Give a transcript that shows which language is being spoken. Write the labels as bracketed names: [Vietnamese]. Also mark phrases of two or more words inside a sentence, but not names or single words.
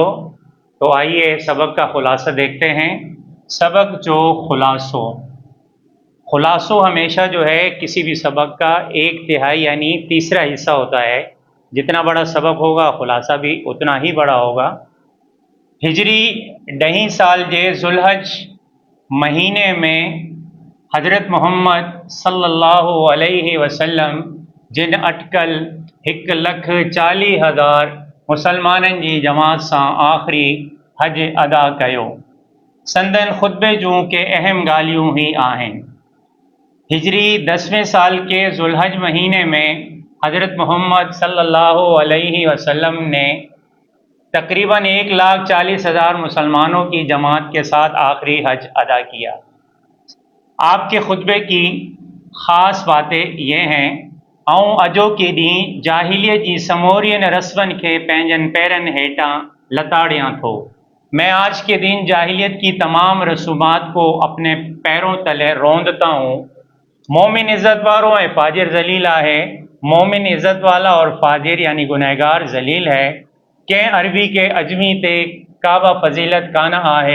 [Urdu] تو آئیے سبق کا خلاصہ دیکھتے ہیں. [Sindhi] सबक जो खुलासो [Urdu] ہمیشہ جو ہے کسی بھی سبق کا ایک تہائی یعنی تیسرا حصہ ہوتا ہے. جتنا بڑا سبق ہوگا خلاصہ بھی اتنا ہی بڑا ہوگا. [Sindhi] हिजरी 10 साल जे जुल्हज महीने में हज़रत मोहम्मद [Arabic] صلى الله عليه وسلم [Sindhi] जिन अटकल 1,40,000 मुसलमाननि जी जमात सां आख़िरी हज अदा कयो। संदन खुतबे जूं के अहम ॻाल्हियूं ही आहिनि। [Urdu] ہجری 10ویں سال کے ذوالحج مہینے میں حضرت محمد [Arabic] صلى الله عليه وسلم [Urdu] نے تقریباً 1,40,000 مسلمانوں کی جماعت کے ساتھ آخری حج ادا کیا. آپ کے خطبے کی خاص باتیں یہ ہیں. [Sindhi] ऐं अजो के ॾींहुं जाहिलियत जी समोरियन रस्मनि खे पंहिंजनि पैरनि हेठां लताड़ियां थो। [Urdu] میں آج کے دن جاہلیت کی تمام رسومات کو اپنے پیروں تلے روندتا ہوں. [Sindhi] मोमिन इज़्ज़त वारो है, फाजिर जलील है। [Urdu] مومن عزت والا اور فاجر یعنی گنہگار ذلیل ہے. [Sindhi] कंहिं अरबी के अजमी ते काबा फजीलत कान आहे।